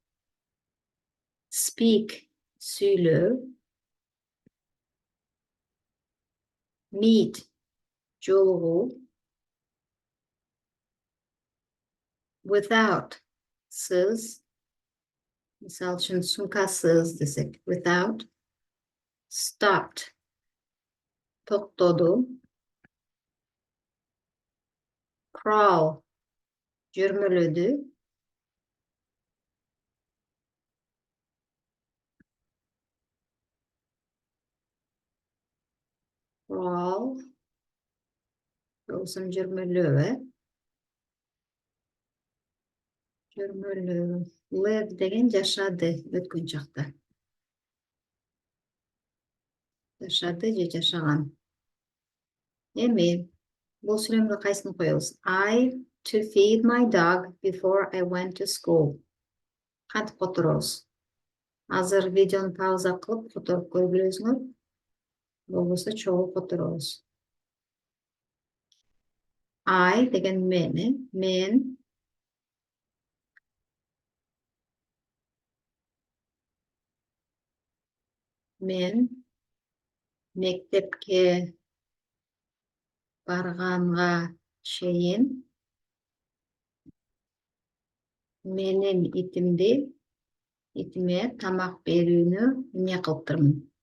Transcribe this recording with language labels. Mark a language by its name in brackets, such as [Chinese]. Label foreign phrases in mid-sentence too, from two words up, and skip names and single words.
[Kyrgyz] Speak сүйлөө. Meet жолугуу. Without сыз. Мисал үчүн сумкасыз десек. [English] Without. Stopped [Kyrgyz] токтоду. Crawl жөрмөлөдү. Crawl болсун жөрмөлөө, жөрмөлөө. Live деген жашады өткөн чакта. Жашады же жашаган. Эми бул сүйлөмгө кайсыны коебуз? [English] I to feed my dog before I went to school. [Kyrgyz] Кантип которобуз? Азыр видеону пауза кылып которуп көрүп билесиңер. Болбосо чогуу которобуз. I деген мен. Мен мектепке барганга чейин менин итиме тамак берүүнү эмне кылыптырмын?